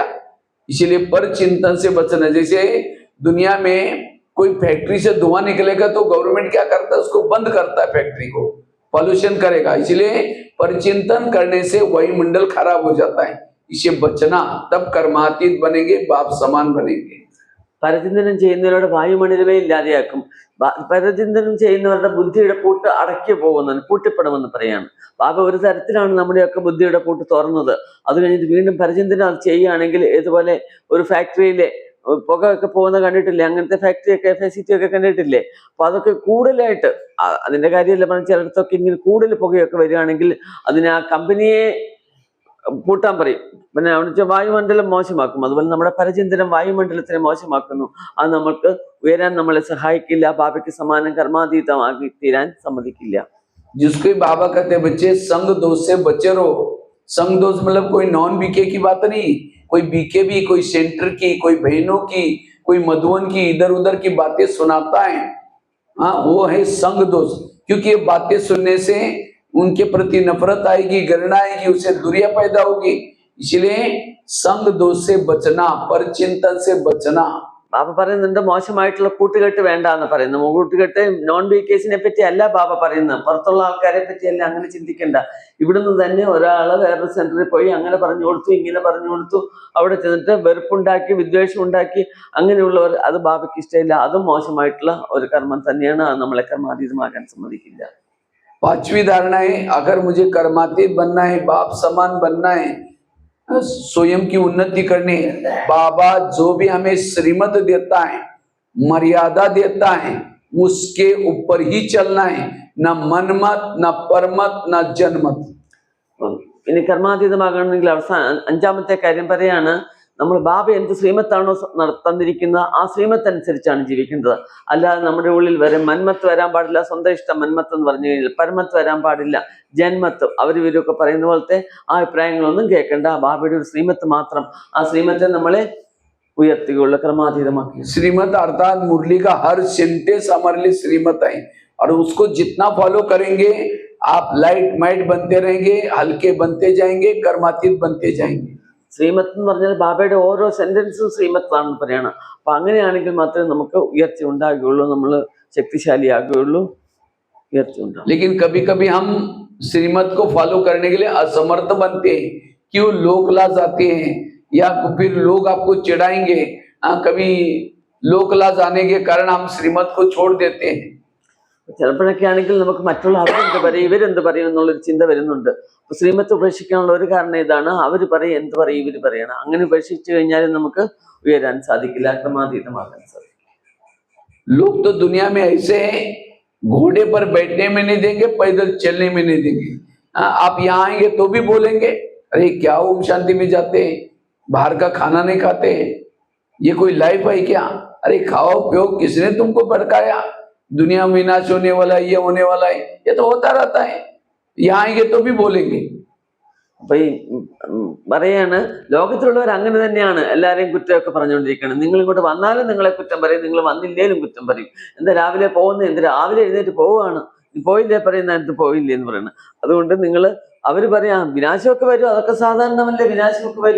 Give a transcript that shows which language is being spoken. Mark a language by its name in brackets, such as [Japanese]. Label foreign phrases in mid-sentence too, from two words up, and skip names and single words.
[Hindi] इसीलिए परचिंतन से बचना। जैसे दुनिया में कोई फैक्ट्री से धुआं निकलेगा तो गवर्नमेंट क्या करता है? उसको बंद करता है, फैक्ट्री को, पॉल्यूशन करेगा। इसलिए परिचिंतन करने से वायुमंडल खराब हो जाता है। इसे बचना, तब कर्मातीत बनेंगे, बाप समान बनेंगे। [Malayalam] പരചിന്തനം ചെയ്യുന്നവരുടെ വായുമണ്ഡലമേ ഇല്ലാതെയാക്കും. പരചിന്തനം ചെയ്യുന്നവരുടെ ബുദ്ധിയുടെ പൂട്ട് പൂട്ടിപ്പെടുമെന്ന് പറയാണ്. ബാബ ഒരു തരത്തിലാണ് നമ്മുടെയൊക്കെ ബുദ്ധിയുടെ പൂട്ട് തുറന്നത്. അത് കഴിഞ്ഞിട്ട് വീണ്ടും പരചിന്തനം ചെയ്യുകയാണെങ്കിൽ, ഇതുപോലെ ഒരു ഫാക്ടറിയിലെ പുകയൊക്കെ പോകുന്ന കണ്ടിട്ടില്ലേ? അങ്ങനത്തെ ഫാക്ടറിയൊക്കെ FACT ഒക്കെ കണ്ടിട്ടില്ലേ? അപ്പൊ അതൊക്കെ കൂടുതലായിട്ട്, അതിന്റെ കാര്യമല്ല പറഞ്ഞ, ചിലയിടത്തൊക്കെ ഇങ്ങനെ കൂടുതൽ പുകയൊക്കെ വരികയാണെങ്കിൽ അതിന് ആ കമ്പനിയെ പൂട്ടാൻ പറയും. പിന്നെ അവിടെ വായുമണ്ഡലം മോശമാക്കും. അതുപോലെ നമ്മുടെ പരചിന്തനം വായുമണ്ഡലത്തിനെ മോശമാക്കുന്നു. അത് നമുക്ക് ഉയരാൻ നമ്മളെ സഹായിക്കില്ല. ബാബയ്ക്ക് സമാനം കർമാതീതമാക്കി തീരാൻ സമ്മതിക്കില്ല. [Hindi] जिसको बाबा कहते हैं बच्चे, संग दोष से बचे रहो। संग दोष मतलब कोई [English] non BK [Hindi] की बात नहीं, कोई बीके भी, कोई सेंटर की, कोई बहनों की, कोई मधुवन की, इधर उधर की बातें सुनाता है, हाँ, वो है संग दोष, क्योंकि ये बातें सुनने से उनके प्रति नफरत आएगी, घृणा आएगी, उससे दूरियां पैदा होगी। इसलिए संग दोष से बचना, पर चिंतन से बचना। [Malayalam] ബാബ പറയുന്നുണ്ട് മോശമായിട്ടുള്ള കൂട്ടുകെട്ട് വേണ്ട എന്ന് പറയുന്നു. കൂട്ടുകെട്ട് നോൺ ബീക്കേഴ്സിനെ പറ്റി അല്ല ബാബ പറയുന്നത്, പുറത്തുള്ള ആൾക്കാരെ പറ്റിയല്ല, അങ്ങനെ ചിന്തിക്കണ്ട. ഇവിടുന്ന് തന്നെ ഒരാള് വേറൊരു സെന്ററിൽ പോയി അങ്ങനെ പറഞ്ഞു കൊടുത്തു, ഇങ്ങനെ പറഞ്ഞു കൊടുത്തു, അവിടെ ചെന്നിട്ട് വെറുപ്പുണ്ടാക്കി, വിദ്വേഷം ഉണ്ടാക്കി, അങ്ങനെയുള്ളവർ, അത് ബാബയ്ക്ക് ഇഷ്ടമില്ല. അതും മോശമായിട്ടുള്ള ഒരു കർമ്മം തന്നെയാണ്. അത് നമ്മളെ കർമാതീതമാകാൻ സമ്മതിക്കില്ല. [Hindi] पांचवी धारणा है, अगर मुझे कर्मातीत बनना है, बाप समान बनना है, स्वयं की उन्नति करनी है, बाबा जो भी हमें श्रीमत देता है, मर्यादा देता है, उसके ऊपर ही चलना है, न मनमत, न परमत, न जनमत। [Malayalam] ഇനി കർമാതീതമാകണമെങ്കിൽ അഞ്ചാമത്തെ കാര്യം പറയാണ്, നമ്മൾ ബാബ എന്ത് ശ്രീമത്താണോ തന്നിരിക്കുന്നത് ആ ശ്രീമത്ത് അനുസരിച്ചാണ് ജീവിക്കേണ്ടത്. അല്ലാതെ നമ്മുടെ ഉള്ളിൽ വരെ മന്മത്ത് വരാൻ പാടില്ല. സ്വന്തം ഇഷ്ടം മന്മത്ത് എന്ന് പറഞ്ഞു കഴിഞ്ഞാൽ പരമത്ത് വരാൻ പാടില്ല. ജന്മത്ത് അവരിവരൊക്കെ പറയുന്ന പോലത്തെ ആ അഭിപ്രായങ്ങളൊന്നും കേൾക്കേണ്ട. ബാബയുടെ ഒരു ശ്രീമത്ത് മാത്രം, ആ ശ്രീമത്തെ നമ്മളെ ഉയർത്തുകയുള്ള ക്രമാതീതമാക്കി. [Hindi] श्रीमत अर्थात मुरली का हर सेंटेंस हमारे लिए श्रीमत है, और उसको जितना फॉलो करेंगे आप [English] light might [Hindi] बनते रहेंगे, हल्के बनते जाएंगे, कर्मातीत बनते जाएंगे। [Malayalam] ശ്രീമത്ത് എന്ന് പറഞ്ഞാൽ ബാബയുടെ ഓരോ സെന്റൻസും ശ്രീമത്താണെന്ന് പറയണം. അപ്പൊ അങ്ങനെയാണെങ്കിൽ മാത്രമേ നമുക്ക് ഉയർച്ച ഉണ്ടാകുകയുള്ളൂ, നമ്മൾ ശക്തിശാലിയാകുകയുള്ളൂ, उयर्ച്ച ഉണ്ടാകും. [Hindi] लेकिन कभी कभी हम श्रीमत को फॉलो करने के लिए असमर्थ बनते हैं, क्यों लोग लाज आते हैं, या फिर लोग आपको चिढ़ाएंगे। कभी लोक लाज आने के कारण हम श्रीमत को छोड़ देते हैं। [Malayalam] ചിലപ്പോഴൊക്കെ ആണെങ്കിൽ നമുക്ക് മറ്റുള്ള അവരെന്ത് പറയും, ഇവരെന്ത് പറയും എന്നുള്ളൊരു ചിന്ത വരുന്നുണ്ട്. അപ്പൊ ശ്രീമത്ത് ഉപേക്ഷിക്കാനുള്ള ഒരു കാരണം ഇതാണ്, അവർ പറയും, എന്ത് പറയും, ഇവര് പറയണം. അങ്ങനെ ഉപേക്ഷിച്ചു കഴിഞ്ഞാൽ നമുക്ക് ഉയരാൻ സാധിക്കില്ല, ക്രമാതീതമാകാൻ സാധിക്കും. [Hindi] लोग तो दुनिया में ऐसे हैं, घोड़े पर बैठने में नहीं देंगे, पैदल चलने में नहीं देंगे। आप यहाँ आएंगे तो भी बोलेंगे, अरे क्या ओम शांति में जाते हैं, बाहर का खाना नहीं खाते, ये कोई लाइफ है क्या? अरे खाओ पियो, किसने तुमको भड़काया? दुनिया में विनाश होने वाला है, ये होने वाला है, ये तो होता रहता है। यहाँ आएंगे तो भी बोलेंगे। [Malayalam] അപ്പൊ ഈ പറയാണ്, ലോകത്തിലുള്ളവർ അങ്ങനെ തന്നെയാണ്, എല്ലാരെയും കുറ്റമൊക്കെ പറഞ്ഞുകൊണ്ടിരിക്കണം. നിങ്ങൾ ഇങ്ങോട്ട് വന്നാലും നിങ്ങളെ കുറ്റം പറയും, നിങ്ങൾ വന്നില്ലേലും കുറ്റം പറയും. എന്താ രാവിലെ പോകുന്നത്, എന്ത് രാവിലെ എഴുന്നേറ്റ് പോവുകയാണ്, പോയില്ലേ പറയുന്ന അടുത്ത് പോയില്ലേ എന്ന് പറയണം. അതുകൊണ്ട് അവര് പറയാം വിനാശമൊക്കെ വരും, അതൊക്കെ സാധാരണമല്ലേ, വിനാശമൊക്കെ വരും.